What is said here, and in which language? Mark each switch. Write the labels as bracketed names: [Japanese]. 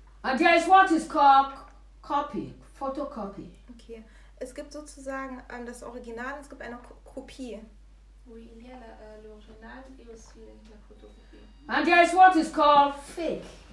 [English] And there is what is called copy, photocopy. Okay. [German] Es gibt sozusagen das Original, es gibt eine Kopie. [French] Oui, il y a l'original et aussi la photocopie. [English] And there is what is called fake.